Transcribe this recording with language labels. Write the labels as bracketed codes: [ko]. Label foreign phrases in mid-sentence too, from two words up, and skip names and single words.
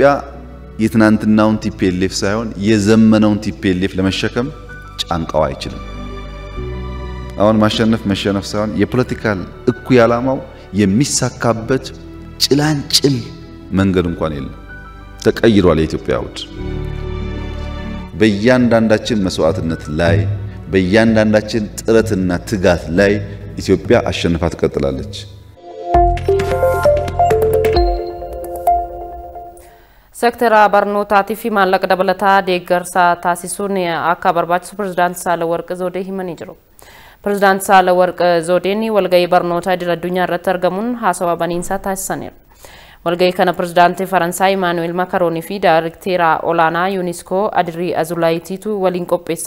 [am] የትናንትናውን ቲፒኤልኤፍ ሳይሆን የዘመነውን ቲፒኤልኤፍ ለመሸከም ጫንቃው አይችልም። አሁን ማሸነፍ መሸነፍ ሳይሆን የፖለቲካል እኩይ ዓላማው የሚሳካበት ጭላንጭል መንገድ እንኳን የለም። ተቀይሯል የኢትዮጵያ አውድ። በእያንዳንዳችን መስዋዕትነት ላይ በእያንዳንዳችን ጥረትና ትጋት ላይ ኢትዮጵያ አሸንፋ ትቀጥላለች። [om] ሴክተር barnootaati fi maallaqa dabalataa deeggarsa taasisuun akka barbaachisu pirezidaantii Saalawarq Zawudee himanii jiru. Pirezidaantii Saalawarq Zawudeen walgahii barnootaa idil-addunyaa irratti argamuun haasawaa baniinsaa taasisaniiru. Walgahii kana pirezidaantii Faransaay Emmanuel Macron fi Daayirektera olaanaa UNESCO Adri Azulaayitiitu waliin qopheessan.